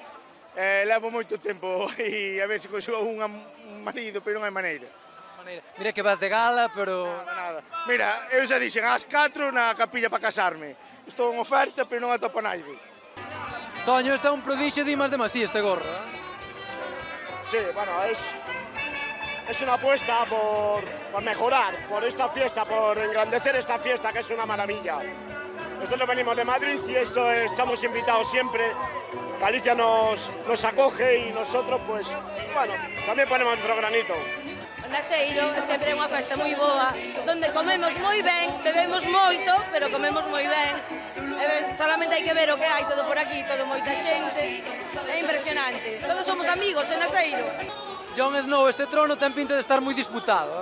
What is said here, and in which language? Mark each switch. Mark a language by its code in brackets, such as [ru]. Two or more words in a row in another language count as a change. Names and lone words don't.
[gl] Levo moito tempo e a ver se consigo un marido, pero non hai maneira. Mira que vas de gala, pero... Nada. Mira, eu xa dixen ás 4 na capilla para casarme. Estou en oferta, pero non atopo naide. Toño, este é un prodixio de Imas de Masí, este gorro, [es] Sí, bueno, es una apuesta por mejorar, por esta fiesta, por engrandecer esta fiesta, que es una maravilla. Nosotros venimos de Madrid y estamos invitados siempre. Galicia nos acoge y nosotros, pues, bueno, también ponemos nuestro granito. [gl] O Naseiro é sempre unha festa moi boa, donde comemos moi ben, bebemos moito, pero comemos moi ben. Solamente hai que ver o que hai todo por aquí, todo moita xente. É impresionante. Todos somos amigos en Naseiro. Jon Snow, este trono ten pinta de estar moi disputado,